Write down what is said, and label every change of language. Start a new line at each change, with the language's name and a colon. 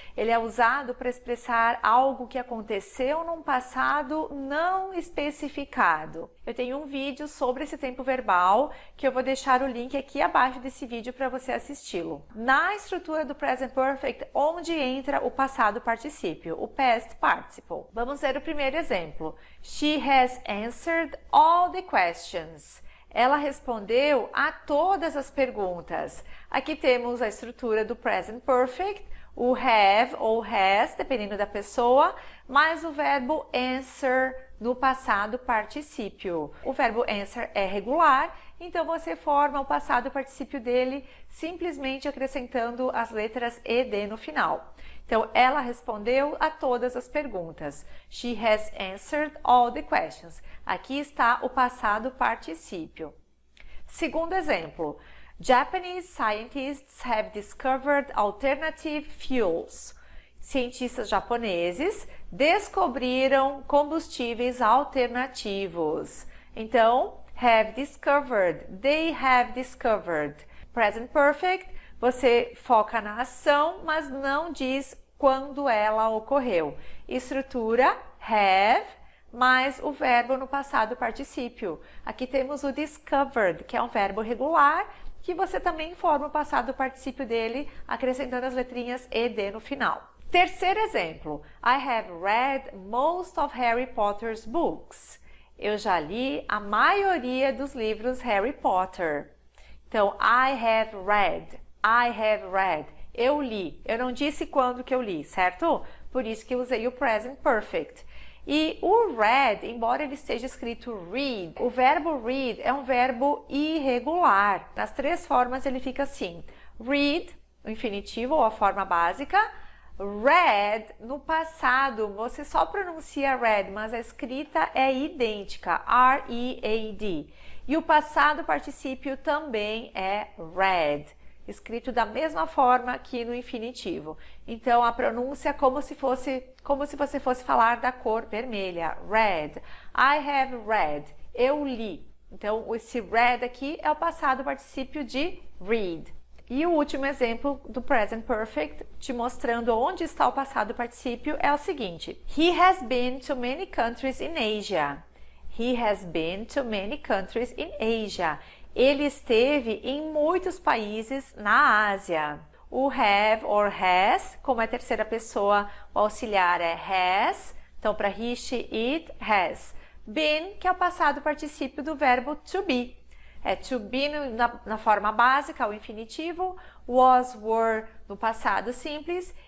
Portuguese: Ele é usado para expressar algo que aconteceu num passado não especificado. Eu tenho um vídeo sobre esse tempo verbal que eu vou deixar o link aqui abaixo desse vídeo para você assisti-lo. Na estrutura do present perfect, onde entra o passado particípio, o past participle. Vamos ver o primeiro exemplo.
English: She has answered all the questions.
Portuguese: Ela respondeu a todas as perguntas. Aqui temos a estrutura do present perfect, o have ou has, dependendo da pessoa, mais o verbo answer no passado particípio. O verbo answer é regular, então você forma o passado particípio dele simplesmente acrescentando as letras ed no final. Então, ela respondeu a todas as perguntas.
English: She has answered all the questions.
Portuguese: Aqui está o passado particípio. Segundo exemplo.
English: Japanese scientists have discovered alternative fuels.
Portuguese: Cientistas japoneses descobriram combustíveis alternativos.
English: Então, have discovered, they have discovered.
Portuguese: Present perfect, você foca na ação, mas não diz quando ela ocorreu. Estrutura have, mais o verbo no passado particípio. Aqui temos o discovered, que é um verbo regular, que você também forma o passado particípio dele, acrescentando as letrinhas ed no final. Terceiro exemplo.
English: I have read most of Harry Potter's books.
Portuguese: Eu já li a maioria dos livros Harry Potter.
English: Então, I have read. I have read.
Portuguese: Eu li. Eu não disse quando que eu li, certo? Por isso que eu usei o present perfect. E o read, embora ele esteja escrito read, o verbo read é um verbo irregular. Nas três formas ele fica assim. Read, o infinitivo ou a forma básica. Read, no passado, você só pronuncia read, mas a escrita é idêntica. R-E-A-D. E o passado particípio também é read, escrito da mesma forma que no infinitivo. Então, a pronúncia é como se você fosse falar da cor vermelha. Read.
English: I have read.
Portuguese: Eu li. Então, esse read aqui é o passado particípio de read. E o último exemplo do present perfect, te mostrando onde está o passado particípio, é o seguinte.
English: He has been to many countries in Asia. He has been to many countries in Asia.
Portuguese: Ele esteve em muitos países na Ásia. O have or has, como é terceira pessoa, o auxiliar é has. Então, para he, she, it, has. Been, que é o passado particípio do verbo to be. É to be na forma básica, o infinitivo. Was, were no passado simples.